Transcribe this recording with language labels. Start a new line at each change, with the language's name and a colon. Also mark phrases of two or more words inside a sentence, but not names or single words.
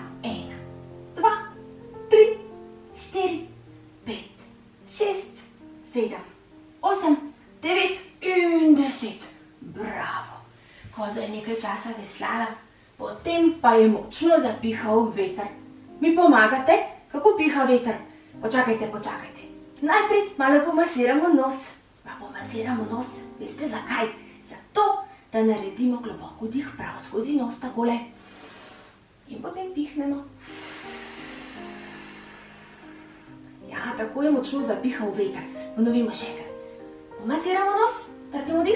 Slovenian: 1, 2, 3, 4, 5, 6, 7, 8, 9 in 10. Bravo. Koza je nekaj časa veslala, potem pa je močno zapihal veter. Mi pomagate, kako piha veter? Počakajte, počakajte. Najprej malo pomasiramo nos. Pa pomasiramo nos. Veste zakaj? Zato, da naredimo globok vdih prav skozi nos takole. In potem pihnemo. Ja, tako je močno zapihal veter. Ponovimo še enkrat. Pomasiramo nos, naredimo vdih.